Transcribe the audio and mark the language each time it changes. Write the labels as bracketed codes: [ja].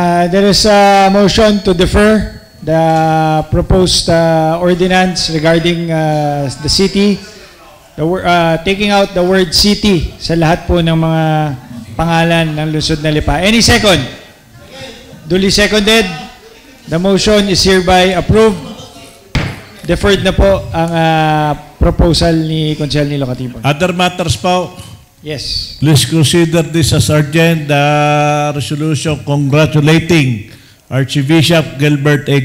[en] There is a motion to defer the proposed ordinance regarding the city taking out the word city [tl] sa lahat po ng mga pangalan ng lungsod na Lipa. [en] Any second? Duly seconded. The motion is hereby approved. [tl] Deferred na po ang proposal ni Konsehal Nilo Katipon. Other matters po? [en] Yes. Please consider this as urgent. The resolution congratulating Archbishop Gilbert A.